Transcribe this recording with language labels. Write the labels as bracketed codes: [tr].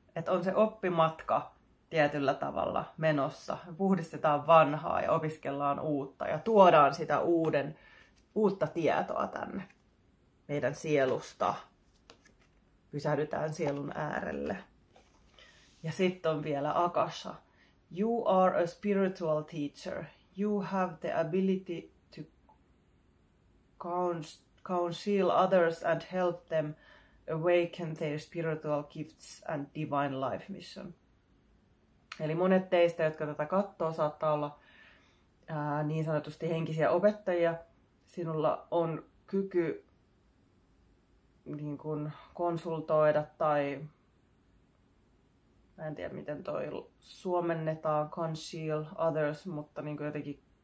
[fi] Että on se oppimatka tietyllä tavalla menossa. Puhdistetaan vanhaa ja opiskellaan uutta ja tuodaan sitä uutta tietoa tänne meidän sielusta. Pysähdytään sielun äärelle. Ja sitten on vielä Akasha. [en] You are a spiritual teacher. You have the ability to counsel others and help them awaken their spiritual gifts and divine life mission. [fi] Eli monet teistä, jotka tätä katsoo, saattaa olla niin sanotusti henkisiä opettajia. Sinulla on kyky niin kuin konsultoida tai mä en tiedä miten toi suomennetaan, [en] counsel others, [fi] mutta niin kuin jotenkin